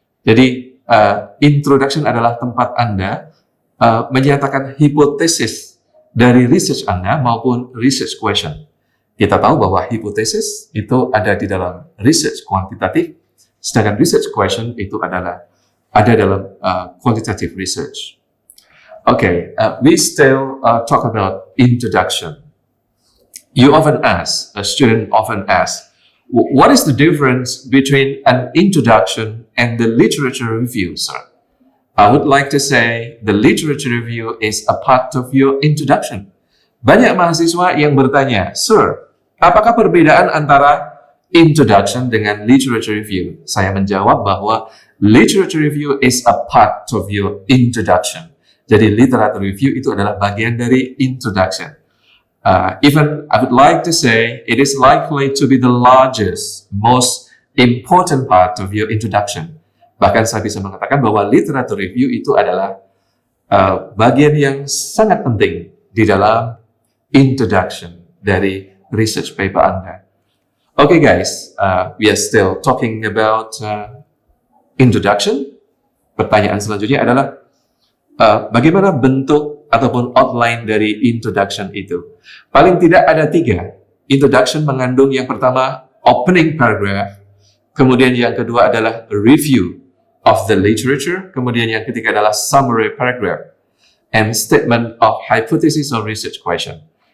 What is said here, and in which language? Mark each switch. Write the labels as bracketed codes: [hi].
[id] Jadi introduction adalah tempat Anda menyatakan hipotesis dari research Anda maupun research question. Kita tahu bahwa hipotesis itu ada di dalam research kuantitatif, sedangkan research question itu adalah ada dalam quantitative research. [en] Okay, we still talk about introduction. You often ask, a student often asks, what is the difference between an introduction and the literature review, sir? I would like to say the literature review is a part of your introduction. [id] Banyak mahasiswa yang bertanya, Sir, apakah perbedaan antara introduction dengan literature review? Saya menjawab bahwa [en] literature review is a part of your introduction. [id] Jadi literature review itu adalah bagian dari introduction. [en] Even I would like to say it is likely to be the largest, most important part of your introduction. [id] Bahkan saya bisa mengatakan bahwa literature review itu adalah bagian yang sangat penting di dalam introduction dari research paper Anda. [en] Okay, guys, we are still talking about introduction. [id] Pertanyaan selanjutnya adalah bagaimana bentuk ataupun outline dari introduction itu? Paling tidak ada 3. Introduction mengandung yang pertama opening paragraph, kemudian yang kedua adalah review of the literature, kemudian yang ketiga adalah [en] summary paragraph and statement of hypothesis or research question.